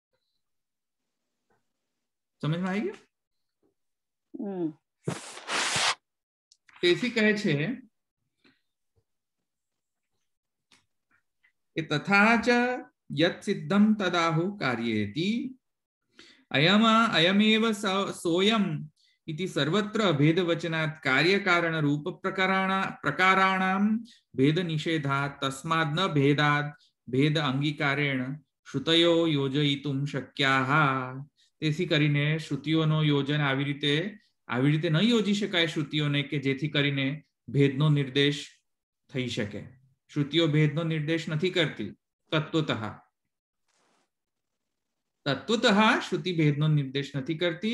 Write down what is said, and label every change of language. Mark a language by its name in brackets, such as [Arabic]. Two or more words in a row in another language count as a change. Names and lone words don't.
[Gujarati] સમજમાં આવી ગયું? તેથી કહે છે કે [Sanskrit] तथा च यत सिद्धम तदाहु कार्येति अयमेव सोयम इति सर्वत्र भेद वचनात् कार्य कारण रूप प्रकाराणां भेद निषेधात् तस्माद् न भेदात् भेद अंगीकारेण श्रुतयो योजयितुम शक्याः. [Gujarati] તેથી કરીને શ્રુતિઓનો યોજન આવી રીતે ન યોજી શકાય શ્રુતિઓને કે જેથી કરીને ભેદનો નિર્દેશ થઈ શકે. શ્રુતિઓ ભેદનો નિર્દેશ નથી કરતી તત્વતઃ શ્રુતિ ભેદનો નિર્દેશ નથી કરતી.